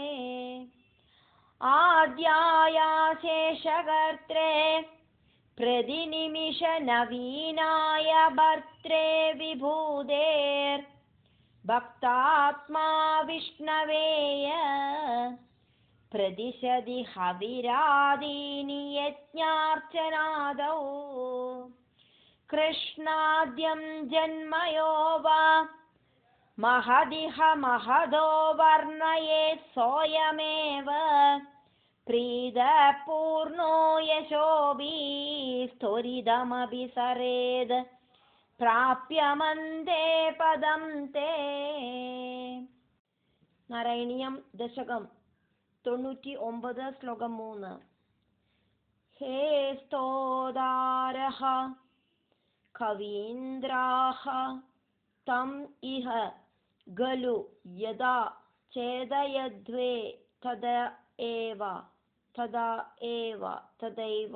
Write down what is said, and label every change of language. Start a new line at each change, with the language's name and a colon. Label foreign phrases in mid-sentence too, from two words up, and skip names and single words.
Sanskrit: ആദ്യായാശേഷകർത്രേ പ്രതിനിമിഷ നവീനായ ഭർത്രേ വിഭൂതേർ ഭക്താത്മാ വിഷ്ണവേയ प्रतिशदि हविरादीनि यज्ञार्चनादौ कृष्णाद्यं जन्मयो वा महदिह महदो वर्णयेत् सोऽयमेव प्रीतपूर्णो यशोभिस्त्वरितमपि सरेद् प्राप्यमन्ते पदं ते.
Malayalam: നാരായണീയം ദശകം 99 ശ്ലോകം 3.
Sanskrit: ഹേ സ്തോതാരഃ കവീന്ദ്രാഃ തം ഇഹ ഖലു യദാ ചേതയധ്വേ തദൈവ.